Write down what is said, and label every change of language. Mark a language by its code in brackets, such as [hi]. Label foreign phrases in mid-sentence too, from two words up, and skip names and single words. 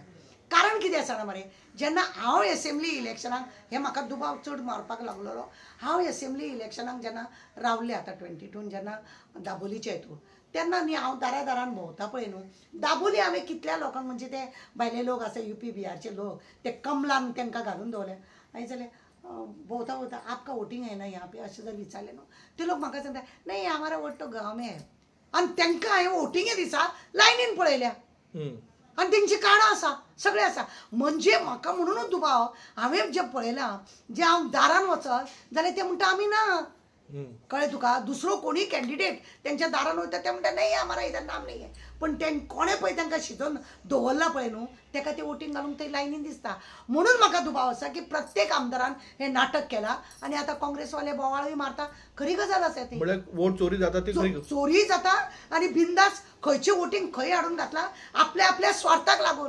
[kok] कारण कितें आसा मरे, जेन्ना हांव [en] assembly electionाक [kok] हे म्हाका दुबाव चड मारपाक लागलेलो, हांव [en] assembly electionाक [kok] जेन्ना रावल्लें आतां 22 जेन्ना दाबोलीच्या हितून, तेन्ना न्ही हांव दारान भोंवता पळय न्हू, दाबोली हांवें कितल्या लोकांक म्हणजे ते भायले लोक आसा UP बिहारचे लोक ते कमलान तांकां घालून दवरले. हांवें जाल्यार भोंवता [hi] आपका वोटिंग है ना यहाँ पे [kok] अशें जर विचारलें न्हू, ते लोक म्हाका सांगता [hi] नाही हमारा वोट तो गांव में है. [kok] आनी तांकां हांवें वोटिंगे दिसा लायनीन पळयल्या आनी तेंची कार्डां आसा, सगळें आसा. म्हणजे म्हाका म्हणूनच दुबाव हांवें जें पळयलां, जे हांव दारान वचत जाल्यार ते म्हणटा आमी ना. कळ्ळें तुका? दुसरो कोणी कॅन्डिडेट तेंच्या दारान वयता ते म्हणटा [hi] नाही हमारा इधर नाम नाही है. [kok] पण तें कोणें पळय तांकां शिजोवन दवरला पळय न्हू, ताका ते वोटींग घालूंक थंय लायनीन दिसता. म्हणून म्हाका दुबाव आसा की प्रत्येक आमदारान हें नाटक केलां आनी आतां काँग्रेसवाले बोवाळूय मारता. खरी गजाल आसा ती. म्हळ्यार वोट चोरी जाता ती चोरी जाता आनी बिंदास खंयचें वोटींग खंय हाडून घातलां आपल्या स्वार्थाक लागून.